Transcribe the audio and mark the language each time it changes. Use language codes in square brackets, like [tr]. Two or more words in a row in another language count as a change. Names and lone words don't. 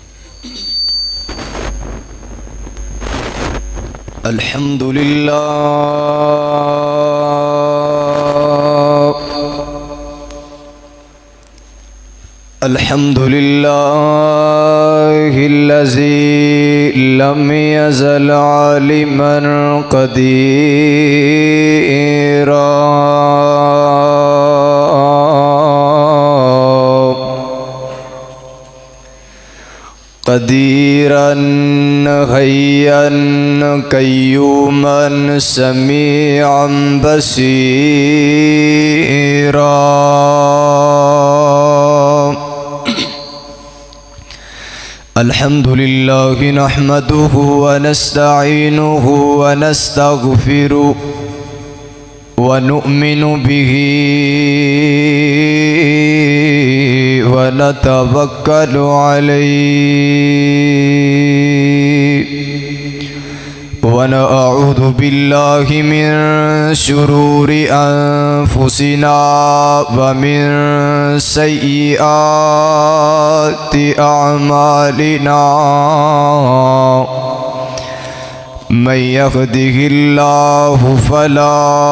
[ar] الحمد للہ الحمد للہ الذی لم یزل عالما قدیرا قدیرا حیا قیوما سمیعا بصیرا۔ الحمد للہ نحمده ونستعینه ونستغفره ونؤمن به ونتوکل علیہ ونعوذ باللہ من شرور انفسنا ومن سیئات اعمالنا من يهده الله فلا